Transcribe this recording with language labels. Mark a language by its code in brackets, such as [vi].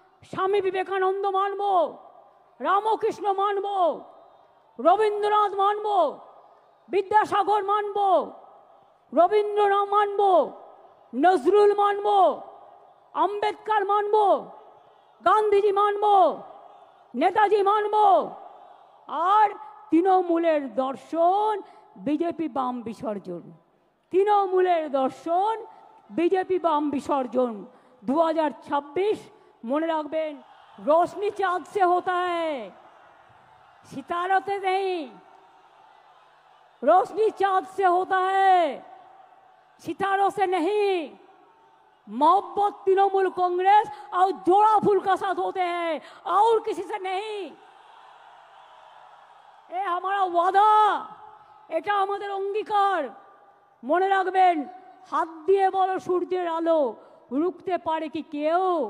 [bn] স্বামী বিবেকানন্দ মানব, রামকৃষ্ণ মানব, রবীন্দ্রনাথ মানব, বিদ্যাসাগর মানব, রবীন্দ্রনাথ মানব, নজরুল মানব, আম্বেদকর মানব, গান্ধীজি মানব, নেতাজি মানব। আর তৃণমূলের দর্শন বিজেপি বাম বিসর্জন, তৃণমূলের দর্শন বিজেপি বাম বিসর্জন। 2026 মনে রাখবেন, [hi] रोशनी चांद से होता है, सितारों से नहीं। रोशनी चांद से होता है, सितारों से नहीं। मोहब्बत तृणमूल कांग्रेस और जोड़ा फूल का साथ होते हैं, और किसी से नहीं। ये हमारा वादा, [bn] এটা আমাদের অঙ্গীকার। মনে রাখবেন, হাত দিয়ে বলো সূর্যের আলো, রুখতে পারে কি কেউ?